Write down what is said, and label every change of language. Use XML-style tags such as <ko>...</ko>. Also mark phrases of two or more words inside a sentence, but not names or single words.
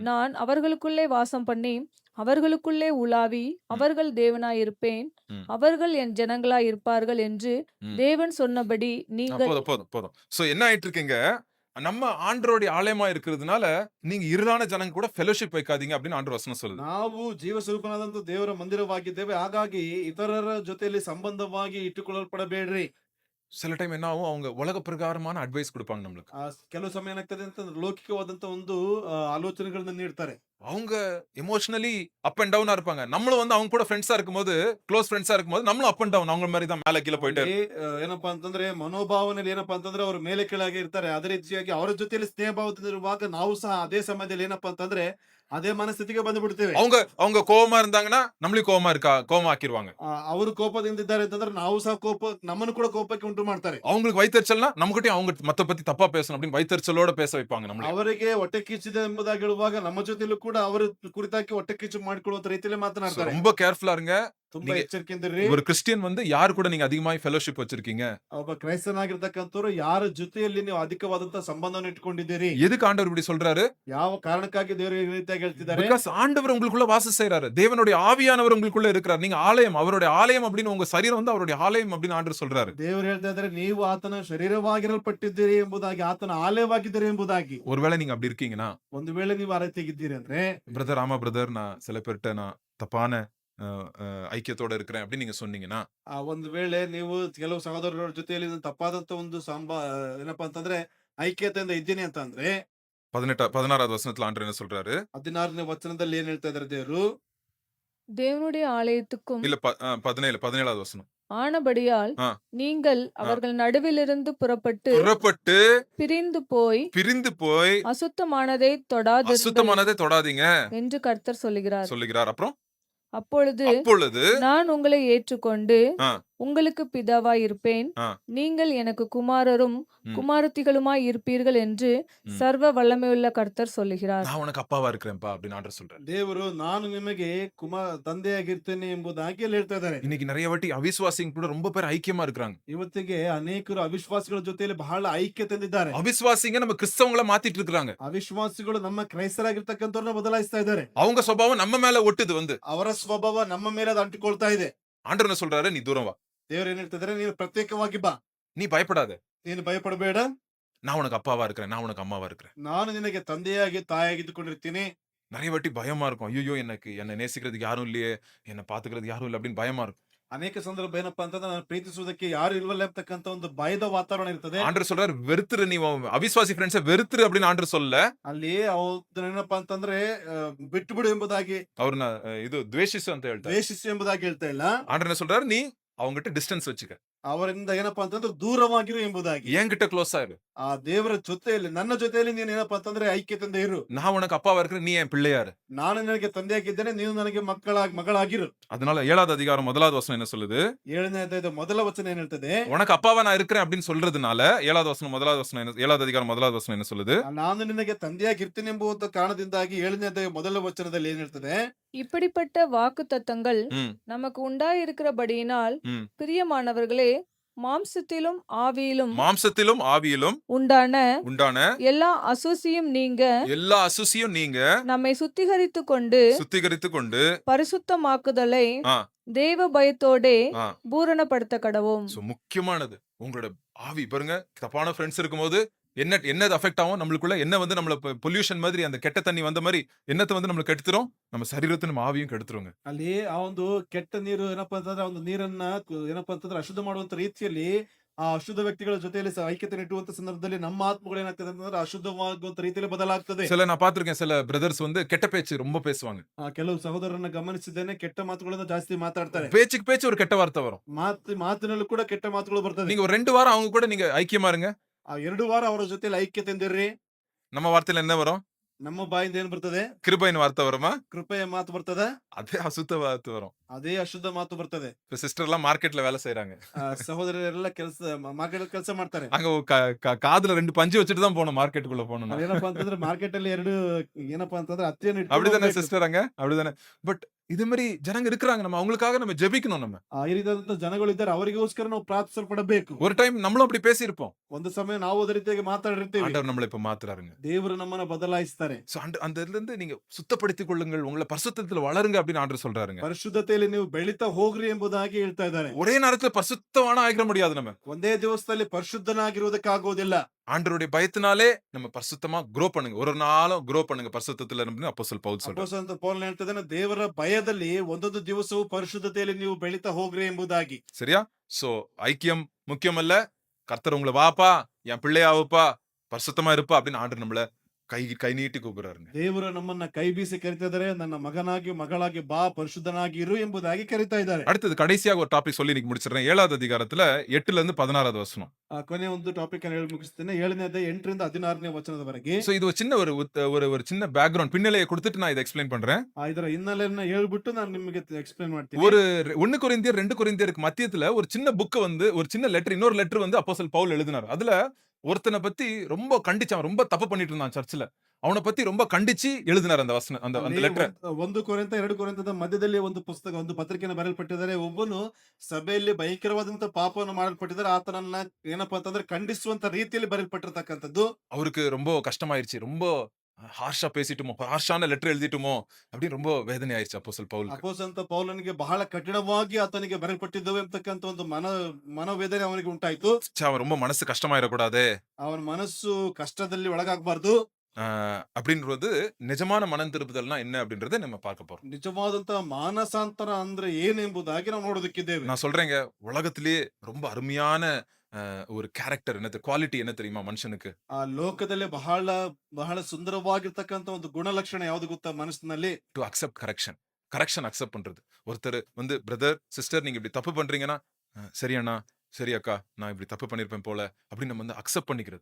<ta>நான் அவர்களுக்குள்ளே வாசம் பண்ணி அவர்களுக்குள்ளே உலாவி அவர்கள் தேவனாயிருப்பேன், ம். அவர்கள் என் ஜனங்களாயிருப்பார்கள் என்று ம். தேவன் சொன்னபடி நீங்கள் போதும். சோ என்ன ஆயிட்டு இருக்குங்க? நம்ம ஆண்டவருடைய ஆலயமா இருக்கிறதுனால நீங்க இருளான ஜனங்க கூட ஃபெலோஷிப் வைக்காதீங்க அப்படின்னு ஆண்டவர் வசனம் சொல்லுது.</ta> <kn>ನಾವು ಜೀವ ಸ್ವರೂಪನಾದಂತ ದೇವರ ಮಂದಿರವಾಗಿದ್ದೇವೆ, ಹಾಗಾಗಿ ಇತರರ ಜೊತೆಯಲ್ಲಿ ಸಂಬಂಧವಾಗಿ ಇಟ್ಟುಕೊಳ್ಳಲ್ಪಡಬೇಡ್ರಿ.</kn> <ta>சில டைம் என்ன ஆகும், அவங்க உலக பிரகாரமான அட்வைஸ் கொடுப்பாங்க நம்மளுக்கு.</ta> <kn>ಕೆಲವು ಸಮಯ ಏನಾಗ್ತದೆ ಅಂತಂದ್ರೆ ಲೌಕಿಕವಾದಂತ ಒಂದು ಆಲೋಚನೆಗಳನ್ನ ನೀಡ್ತಾರೆ.</kn> <ta>அவங்க எமோஷனலி</ta> <en>up and downa</en> <ta>இருப்பாங்க. நம்மளும் வந்து அவங்க கூட ஃப்ரெண்ட்ஸா இருக்கும்போது, க்ளோஸ் ஃப்ரெண்ட்ஸா இருக்கும்போது நம்மளும்</ta> <en>up and down</en> <ta>அவங்க மாதிரி தான் மேல கீழ போயிட்டே</ta> <kn>ಅಲ್ಲಿ ಏನಪ್ಪಾ ಅಂತಂದ್ರೆ ಮನೋಭಾವನೆಯಲ್ಲಿ ಏನಪ್ಪಾ ಅಂತಂದ್ರೆ ಅವರು ಮೇಲೆ ಕೆಳಗೆ ಇರ್ತಾರೆ. ಅದೇ ರೀತಿಯಾಗಿ ಅವರ ಜೊತೆಯಲ್ಲಿ ಸ್ನೇಹ ಭಾವದಿಂದ ಇರುವಾಗ ನಾವು ಸಹ ಅದೇ ಸಮಯದಲ್ಲಿ ಏನಪ್ಪಾ ಅಂತಂದ್ರೆ ಅದೇ ಮನಸ್ಥಿತಿಗೆ ಬಂದು ಬಿಡ್ತೇವೆ.</kn> <ta>அவங்க கோவமா இருந்தாங்கன்னா நம்மளையும் கோவமா ஆக்கிடுவாங்க.</ta> <kn>ಅವರು ಕೋಪದಿಂದ ಇದ್ದಾರೆ ಅಂತಂದ್ರೆ ನಾವು ಸಹ ನಮ್ಮನ್ನು ಕೂಡ ಕೋಪಕ್ಕೆ ಉಂಟು ಮಾಡ್ತಾರೆ.</kn> <ta>அவங்களுக்கு வயித்தெரிச்சல்னா நம்மகிட்டயும் அவங்க மத்த பத்தி தப்பா பேசணும் அப்படின்னு வயித்தெரிச்சலோட பேச வைப்பாங்க நம்மள.</ta> <kn>ಅವರಿಗೆ ಹೊಟ್ಟೆ ಕಿಚ್ಚಿದೆ ಎಂಬುದಾಗಿ ಹೇಳುವಾಗ ನಮ್ಮ ಜೊತೆಲೂ ಕೂಡ ಅವರ ಕುರಿತಾಗಿ ಹೊಟ್ಟೆ ಕಿಚ್ಚು ಮಾಡಿಕೊಳ್ಳುವಂತ ರೀತಿಯಲ್ಲಿ ಮಾತನಾಡ್ತಾರೆ.</kn> <ta>ரொம்ப கேர்ஃபுல்லா இருங்க.</ta> <kn>ತುಂಬಾ ಎಚ್ಚರಿಕೆಯಿಂದಿರ್ರಿ.</kn> <ta>ஒரு கிறிஸ்டியன் வந்து யாரு கூட நீங்க அதிகமாக ஃபெலோஷிப் வச்சிருக்கீங்க?</ta> <kn>ಒಬ್ಬ ಕ್ರೈಸ್ತನಾಗಿರ್ತಕ್ಕಂಥವ್ರು ಯಾರ ಜೊತೆಯಲ್ಲಿ ನೀವು ಅಧಿಕವಾದಂತಹ ಸಂಬಂಧವನ್ನು ಇಟ್ಕೊಂಡಿದ್ದೀರಿ?</kn> <ta>எதுக்கு ஆண்டவர் இப்படி சொல்றாரு?</ta> <kn>ಯಾವ ಕಾರಣಕ್ಕಾಗಿ ದೇವರು ಈ ರೀತಿಯಾಗಿ ಹೇಳ್ತಿದ್ದಾರೆ?</kn> <ta>பிகாஸ் ஆண்டவர் உங்களுக்குள்ள வாசம் செய்றாரு. தேவனுடைய ஆவியானவர் உங்களுக்குள்ள இருக்கிறார். நீங்க ஆலயம், அவருடைய ஆலயம் அப்படின்னு உங்க சரீரம் வந்து அவருடைய ஆலயம் அப்படின்னு ஆண்டவர் சொல்றாரு.</ta> <kn>ದೇವರು ಹೇಳ್ತಾ ಇದ್ದಾರೆ ನೀವು ಆತನ ಶರೀರವಾಗಿರಲ್ಪಟ್ಟಿದ್ದೀರಿ ಎಂಬುದಾಗಿ, ಆತನ ಆಲಯವಾಗಿದ್ದೀರಿ ಎಂಬುದಾಗಿ.</kn> <ta>ஒருவேளை நீங்க அப்படி இருக்கீங்கன்னா,</ta> <kn>ಒಂದು ವೇಳೆ ನೀವು ಆ ರೀತಿಯಾಗಿದ್ದೀರಿ ಅಂದ್ರೆ,</kn> <ta>பிரதர் ஆமா பிரதர் நான் சில பேர்ட்ட நான் தப்பான ஐக்கியத்தோட இருக்கிறேன் அப்படின்னு நீங்க சொன்னீங்கன்னா,</ta> <kn>ಒಂದು ವೇಳೆ ನೀವು ಕೆಲವು ಸಹೋದರರ ಜೊತೆಯಲ್ಲಿ ತಪ್ಪಾದಂತ ಒಂದು ಏನಪ್ಪಾ ಅಂತಂದ್ರೆ ಐಕ್ಯತೆಯಿಂದ ಇದ್ದೀನಿ ಅಂತ ಅಂದ್ರೆ,</kn> <ta>16வது வசனத்துல ஆண்டவர் என்ன சொல்றாரு?</ta> <kn>16ನೇ ವಚನದಲ್ಲಿ ಏನ್ ಹೇಳ್ತಾ ಇದ್ದಾರೆ ದೇವರು?</kn> <ta>தேவனுடைய ஆலயத்துக்கும் இல்ல 17வது வசனம். ஆனபடியால் ஆ. நீங்கள் அவர்கள் நடுவிலிருந்து புறப்பட்டு புறப்பட்டு பிரிந்து போய் அசுத்தமானதை தொடாதீங்க என்று கர்த்தர் சொல்லுகிறார். அப்புறம் அப்பொழுது நான் உங்களை ஏற்றுக்கொண்டு ஆ. உங்களுக்கு பிதாவாய் இருப்பேன், ஆ. நீங்கள் எனக்கு குமாரரும் குமாரத்திகளுமாய் இருப்பீர்கள் என்று சர்வ வல்லமையுள்ள கர்த்தர் சொல்லுகிறார். நான் உனக்கு அப்பாவா இருக்கிறேன்ப்பா அப்படின்னு ஆண்டவர் சொல்றாரு.</ta> <kn>ದೇವರು ನಾನು ನಿಮಗೆ ತಂದೆಯಾಗಿರ್ತೇನೆ ಎಂಬುದಾಗಿ ಹೇಳ್ತಾ ಇದ್ದಾರೆ.</kn> <ta>இன்னைக்கு நிறைய வாட்டி அவிசுவாசிங்க கூட ரொம்ப பேர் ஐக்கியமா இருக்காங்க.</ta> <kn>ಇವತ್ತಿಗೆ ಅನೇಕರು ಅವಿಶ್ವಾಸಿಗಳ ಜೊತೆಯಲ್ಲಿ ಬಹಳ ಐಕ್ಯತೆಯಿಂದಿದ್ದಾರೆ.</kn> <ta>அவிசுவாசிங்க நம்ம கிறிஸ்தவங்கள மாத்திட்டு இருக்காங்க.</ta> <kn>ಅವಿಶ್ವಾಸಿಗಳು ನಮ್ಮ ಕ್ರೈಸ್ತರಾಗಿರ್ತಕ್ಕಂಥವ್ರನ್ನ ಬದಲಾಯಿಸ್ತಾ ಇದ್ದಾರೆ.</kn> <ta>அவங்க சுபாவம் நம்ம மேல ஒட்டுது வந்து.</ta> <kn>ಅವರ ಸ್ವಭಾವ ನಮ್ಮ ಮೇಲೆ ಅದು ಅಂಟಿಕೊಳ್ತಾ ಇದೆ.</kn> <ta>ஆண்டவர் என்ன சொல்றாரு? நீ தூரம் வா.</ta> <kn>ದೇವರು ಏನ್ ಹೇಳ್ತಿದ್ದಾರೆ? ನೀನು ಪ್ರತ್ಯೇಕವಾಗಿ ಬಾ,</kn> <ta>நீ பயப்படாத,</ta> <kn>ನೀನು ಭಯಪಡಬೇಡ,</kn> <ta>நான் உனக்கு அப்பாவா இருக்கிறேன், நான் உனக்கு அம்மாவா இருக்கிறேன்.</ta> <kn>ನಾನು ನಿನಗೆ ತಂದೆಯಾಗಿ ತಾಯಿಯಾಗಿದ್ದುಕೊಂಡಿರ್ತೀನಿ.</kn> <ta>நிறைய வாட்டி பயமா இருக்கும். ஐயோ என்னை நேசிக்கிறதுக்கு யாரும் இல்லையே, என்னை பாத்துக்கிறதுக்கு யாரும் இல்லை அப்படின்னு பயமா இருக்கும்.</ta> <kn>ಅನೇಕ ಸಂದರ್ಭ ಏನಪ್ಪಾ ಅಂತಂದ್ರೆ ನಾನು ಪ್ರೀತಿಸುವುದಕ್ಕೆ ಯಾರು ಇಲ್ವಲ್ಲ ಅಂತಕ್ಕಂಥ ಒಂದು ಭಯದ ವಾತಾವರಣ ಇರ್ತದೆ.</kn> <ta>ஆண்டவர் சொல்றாரு வெறுத்துரு, நீ அவிசுவாசி ஃப்ரெண்ட்ஸை வெறுத்துரு அப்படின்னு ஆண்டவர் சொல்லல.</ta> <kn>ಅಲ್ಲಿ ಏನಪ್ಪಾ ಅಂತಂದ್ರೆ ಬಿಟ್ಟು ಬಿಡು ಎಂಬುದಾಗಿ, ಅವ್ರನ್ನ ಇದು ದ್ವೇಷಿಸು ಅಂತ ಹೇಳ್ತಾರೆ. ದ್ವೇಷಿಸು ಎಂಬುದಾಗಿ ಹೇಳ್ತಾ ಇಲ್ಲ.</kn> <ta>ஆண்டவர் என்ன சொல்றாரு? நீ அவங்ககிட்ட டிஸ்டன்ஸ் வச்சுக்க,</ta> <kn>ಅವರಿಂದ ಏನಪ್ಪಾ ಅಂತಂದ್ರೆ ದೂರವಾಗಿರು ಎಂಬುದಾಗಿ.</kn> <ta>என்கிட்ட க்ளோஸ் ஆயிரு,</ta> <kn>ಆ ದೇವರ ಜೊತೆಯಲ್ಲಿ ನನ್ನ ಜೊತೆಯಲ್ಲಿ ನೀನು ಏನಪ್ಪಾ ಅಂತಂದ್ರೆ ಐಕ್ಯತೆಯಿಂದ ಇರು.</kn> <ta>நான் உனக்கு அப்பாவா இருக்கிறேன், நீ என் பிள்ளையாரு.</ta> <kn>ನಾನು ನಿನಗೆ ತಂದೆಯಾಗಿದ್ದೇನೆ, ನೀನು ನನಗೆ ಮಗಳಾಗಿರು.</kn> <ta>அதனால 7வது அதிகாரம் 1வது வசனம் என்ன சொல்லுது?</ta> <kn>7ನೇ ಅಧ್ಯಾಯದ ಮೊದಲ ವಚನ ಏನ್ ಹೇಳ್ತದೆ?</kn> <ta>உனக்கு அப்பாவா நான் இருக்கிறேன் அப்படின்னு சொல்றதுனால 7வது வசனம் 1வது வசனம் என்ன, 7வது அதிகாரம் 1வது வசனம் என்ன சொல்லுது?</ta> <kn>ನಾನು ನಿನಗೆ ತಂದೆಯಾಗಿರ್ತೀನಿ ಎಂಬುವ ಕಾರಣದಿಂದಾಗಿ 7ನೇ ಅಧ್ಯಾಯ ಮೊದಲ ವಚನದಲ್ಲಿ ಏನ್ ಹೇಳ್ತದೆ?</kn> <ta>இப்படிப்பட்ட வாக்கு தத்தங்கள் நமக்கு உண்டாயிருக்கிறபடியினால் பிரியமானவர்களே, மாம்சத்திலும் ஆவியிலும் உண்டான எல்லா அசூசியும் நீங்க நம்மை சுத்திகரித்துக் கொண்டு பரிசுத்தமாக்குதலை தேவ பயத்தோடே பூரணப்படுத்த கடவோம். முக்கியமானது உங்களோட ஆவி. பாருங்க, தப்பான ஃப்ரெண்ட்ஸ் இருக்கும்போது என்னது அஃபெக்ட் ஆகும் நம்மளுக்குள்ள, என்ன வந்து நம்மள பொல்யூஷன் மாதிரி, அந்த கெட்ட தண்ணி வந்த மாதிரி என்னத்தை வந்து நம்மள கெடுத்துரும், நம்ம சரீரத்தை நம்ம ஆவியும் கெடுத்துருங்க.</ta> <kn>ಅಲ್ಲಿ ಆ ಒಂದು ಕೆಟ್ಟ ನೀರು ಏನಪ್ಪಾ ಅಂತಂದ್ರೆ ಆ ಒಂದು ನೀರನ್ನ ಏನಪ್ಪಾ ಅಂತಂದ್ರೆ ಅಶುದ್ಧ ಮಾಡುವಂತ ರೀತಿಯಲ್ಲಿ ಆ ಅಶುದ್ಧ ವ್ಯಕ್ತಿಗಳ ಜೊತೆಯಲ್ಲಿ ಐಕ್ಯತೆ ಇಟ್ಟುವಂತ ಸಂದರ್ಭದಲ್ಲಿ ನಮ್ಮ ಆತ್ಮಗಳು ಏನಾಗ್ತದೆ ಅಂತಂದ್ರೆ ಅಶುದ್ಧವಾಗುವಂತ ರೀತಿಯಲ್ಲಿ ಬದಲಾಗ್ತದೆ.</kn> <ta>நான் பாத்திருக்கேன், சில பிரதர்ஸ் வந்து கெட்ட பேச்சு ரொம்ப பேசுவாங்க.</ta> <kn>ಕೆಲವು ಸಹೋದರರನ್ನ ಗಮನಿಸಿದ್ದೇನೆ, ಕೆಟ್ಟ ಮಾತುಗಳನ್ನ ಜಾಸ್ತಿ ಮಾತಾಡ್ತಾರೆ.</kn> <ta>பேச்சு ஒரு கெட்ட வார்த்தை வரும்.</ta> <kn>ಮಾತಿನಲ್ಲೂ ಕೂಡ ಕೆಟ್ಟ ಮಾತುಗಳು ಬರ್ತದೆ.</kn> <ta>நீங்க ஒரு 2 வாரம் அவங்க கூட நீங்க ஐக்கியமா இருங்க.</ta> <kn>ಆ 2 ವಾರ ಅವರ ಜೊತೆಯಲ್ಲಿ ಐಕ್ಯತೆಯಿಂದಿರ್ರಿ.</kn> <ta>நம்ம வார்த்தையில என்ன வரும்?</ta> <kn>ನಮ್ಮ ಬಾಯಿಂದ ಏನ್ ಬರ್ತದೆ?</kn> <ta>கிருபையின் வார்த்தை வருமா?</ta> <kn>ಕೃಪೆಯ ಮಾತು ಬರ್ತದೆ.</kn> <ta>அதே அசுத்த வார்த்தை வரும்.</ta> <kn>ಅದೇ ಅಶುದ್ಧ ಮಾತು ಬರ್ತದೆ.</kn> <ta>இப்ப சிஸ்டர் எல்லாம் மார்க்கெட்ல வேலை செய்யறாங்க.</ta> <kn>ಸಹೋದರರೆಲ್ಲ ಮಾರ್ಕೆಟ್ ಕೆಲಸ ಮಾಡ್ತಾರೆ.</kn> <ta>அங்க காதுல 2 பஞ்சு வச்சுட்டு தான் போணும் மார்க்கெட்டுக்குள்ள போகணும்.</ta> <kn>ಏನಪ್ಪಾ ಅಂತಂದ್ರೆ ಮಾರ್ಕೆಟ್ ಅಲ್ಲಿ 2 ಏನಪ್ಪಾ ಅಂತಂದ್ರೆ ಹತ್ತಿಯನ್ನು</kn> <ta>அப்படிதானே சிஸ்டர் அங்க? அப்படிதானே. பட் இது மாதிரி ஜனங்க இருக்கிறாங்க, நம்ம அவங்களுக்காக நம்ம ஜெபிக்கணும். நம்ம</ta> <kn>ಈ ರೀತಿಯಾದಂತ ಜನಗಳು ಇದ್ದಾರೆ, ಅವರಿಗೋಸ್ಕರ ನಾವು ಪ್ರಾರ್ಥಿಸಲ್ಪಡಬೇಕು.</kn> <ta>ஒரு டைம் நம்மளும் அப்படி பேசியிருப்போம்.</ta> <kn>ಒಂದು ಸಮಯ ನಾವು ಅದೇ ರೀತಿಯಾಗಿ ಮಾತಾಡಿರ್ತೀವಿ.</kn> <ta>ஆண்டவர் நம்மளை இப்ப மாத்துறாருங்க.</ta> <kn>ದೇವರು ನಮ್ಮನ್ನ ಬದಲಾಯಿಸ್ತಾರೆ.</kn> <ta>சோ அந்த இதுல இருந்து நீங்க சுத்தப்படுத்திக் கொள்ளுங்கள், உங்களை பரிசுத்தத்துல வளருங்க அப்படின்னு ஆண்டவர் சொல்றாருங்க.</ta> <kn>ಪರಿಶುದ್ಧತೆಯಲ್ಲಿ ನೀವು ಬೆಳೀತಾ ಹೋಗ್ರಿ ಎಂಬುದಾಗಿ ಹೇಳ್ತಾ ಇದ್ದಾರೆ.</kn> <ta>ஒரே நேரத்துல பரிசுத்தவான ஆகிட முடியாது. நம்ம</ta> <kn>ಒಂದೇ ದಿವಸದಲ್ಲಿ ಪರಿಶುದ್ಧನಾಗಿರುವುದಕ್ಕಾಗೋದಿಲ್ಲ.</kn> <ta>ஆண்டவருடைய பயத்தினாலே நம்ம பரிசுத்தமா க்ரோ பண்ணுங்க. ஒரு நாளும் க்ரோ பண்ணுங்க பரிசுத்தத்துல இருந்து அப்போஸ்தலன் ಪೌಲ್ சொல்றார்.</ta> <kn>ಅಪೊಸ್ತಲನಾದ ಪೌಲ್ ಹೇಳ್ತಿದ್ದಾನೆ, ದೇವರ ಭಯದಲ್ಲಿ ಒಂದೊಂದು ದಿವಸವೂ ಪರಿಶುದ್ಧತೆಯಲ್ಲಿ ನೀವು ಬೆಳೀತಾ ಹೋಗ್ರಿ ಎಂಬುದಾಗಿ.</kn> <ta>சரியா? சோ ஐக்கியம் முக்கியமல்ல. கர்த்தர் உங்கள வாப்பா, என் பிள்ளையாவுப்பா, பரிசுத்தமா இருப்பா அப்படின்னு ஆண்டவர் நம்மள கை நீட்டி கூப்பிடுறாருங்க.</ta> <kn>ದೇವರು ನಮ್ಮನ್ನ ಕೈ ಬೀಸಿ ಕರಿತಾ ಇದ್ದಾರೆ, ನನ್ನ ಮಗನಾಗಿ ಮಗಳಾಗಿ ಬಾ, ಪರಿಶುದ್ಧನಾಗಿ ಇರು ಎಂಬುದಾಗಿ ಕರಿತಾ ಇದ್ದಾರೆ.</kn> <ta>அடுத்தது கடைசியாக ஒரு டாபிக் சொல்லி இன்னைக்கு முடிச்சிடுறேன். 7வது அதிகாரத்துல 8ல இருந்து 16வது வசனம்.</ta> <kn>ಕೊನೆ ಒಂದು ಟಾಪಿಕ್ ಅನ್ನು ಹೇಳಿ ಮುಗಿಸ್ತೇನೆ. 7ನೇ ಅಧ್ಯಾಯ 8ರಿಂದ 16ನೇ ವಚನದವರೆಗೆ.</kn> <ta>சோ இது ஒரு சின்ன ஒரு சின்ன பேக்ரவுண்ட் பின்னலையை கொடுத்துட்டு நான் இதை எக்ஸ்பிளைன் பண்றேன்.</ta> <kn>ಇದರ ಹಿನ್ನೆಲೆಯನ್ನ ಹೇಳ್ಬಿಟ್ಟು ನಾನು ನಿಮಗೆ ಎಕ್ಸ್ಪ್ಲೇನ್ ಮಾಡ್ತೀನಿ.</kn> <ta>ஒரு 1 கொரிந்தியர் 2 கொரிந்தியருக்கு மத்தியத்துல ஒரு சின்ன புக் வந்து ஒரு சின்ன லெட்டர் இன்னொரு லெட்டர் வந்து அப்போஸ்தலன் பவுல் எழுதினார். அதுல ஒருத்தனை பத்தி ரொம்ப கண்டிச்சான், ரொம்ப தப்பு பண்ணிட்டு இருந்தான் சர்ச்சில். அவனை பத்தி ரொம்ப கண்டிச்சு எழுதினார் அந்த வசனம், அந்த லெட்டர்.</ta> <kn>1 ಕೊರಿಂಥ 2 ಕೊರಿಂಥದ ಮಧ್ಯದಲ್ಲಿ ಒಂದು ಪುಸ್ತಕ, ಒಂದು ಪತ್ರಿಕೆಯನ್ನು ಬರೆಯಲ್ಪಟ್ಟಿದ್ದಾರೆ. ಒಬ್ಬನು ಸಭೆಯಲ್ಲಿ ಭಯಂಕರವಾದಂತ ಪಾಪವನ್ನು ಮಾಡಲ್ಪಟ್ಟಿದ್ದಾರೆ. ಆತನನ್ನ ಏನಪ್ಪಾ ಅಂತಂದ್ರೆ ಖಂಡಿಸುವಂತ ರೀತಿಯಲ್ಲಿ ಬರೆಯಲ್ಪಟ್ಟಿರ್ತಕ್ಕಂಥದ್ದು.</kn> <ta>அவருக்கு ரொம்ப கஷ்டமாயிருச்சு. ரொம்ப ஹார்ஷா பேசிட்டுமோ, ஹார்ஷான லெட்டர் எழுதிட்டுமோ அப்படின்னு ரொம்ப வேதனை ஆயிருச்சு அப்போஸ்தலன் பவுலுக்கு.</ta> <kn>ಅಪೊಸ್ತಲನಾದ ಪೌಲನಿಗೆ ಬಹಳ ಕಠಿಣವಾಗಿ ಆತನಿಗೆ ಬರೆಯಲ್ಪಟ್ಟಿದ್ದವು ಎಂಬತಕ್ಕಂತ ಒಂದು ಮನೋವೇದನೆ ಅವನಿಗೆ ಉಂಟಾಯ್ತು.</kn> <ta>அவன் ரொம்ப மனசு கஷ்டமாயிடக்கூடாது</ta> <kn>ಅವನ ಮನಸ್ಸು ಕಷ್ಟದಲ್ಲಿ ಒಳಗಾಗಬಾರ್ದು.</kn> <ta>அப்படின்றது நிஜமான மனம் திருப்புதல்னா என்ன அப்படின்றத நம்ம பார்க்க போறோம்.</ta> <kn>ನಿಜವಾದಂತ ಮಾನಸಾಂತರ ಅಂದ್ರೆ ಏನೆಂಬುದಾಗಿ ನಾವು ನೋಡೋದಕ್ಕಿದ್ದೇವೆ.</kn> <ta>நான் சொல்றேங்க, உலகத்திலேயே ரொம்ப அருமையான ஒரு கேரக்டர் என்ன குவாலிட்டி என்ன தெரியுமா மனுஷனுக்கு?</ta> <kn>ಆ ಲೋಕದಲ್ಲಿ ಬಹಳ ಬಹಳ ಸುಂದರವಾಗಿರ್ತಕ್ಕಂತ ಒಂದು ಗುಣಲಕ್ಷಣ ಯಾವುದು ಗೊತ್ತಾ ಮನಸ್ಸಿನಲ್ಲಿ?</kn> <en>to accept correction accept</en> <ta>பண்றது. ஒருத்தர் வந்து பிரதர் சிஸ்டர் நீங்க இப்படி தப்பு பண்றீங்கன்னா, சரி அண்ணா, சரி அக்கா, நான் இப்படி தப்பு பண்ணிருப்பேன் போல அப்படின்னு நம்ம வந்து ಅಕ್ಸೆಪ್ಟ್ பண்ணிக்கிறது.</ta>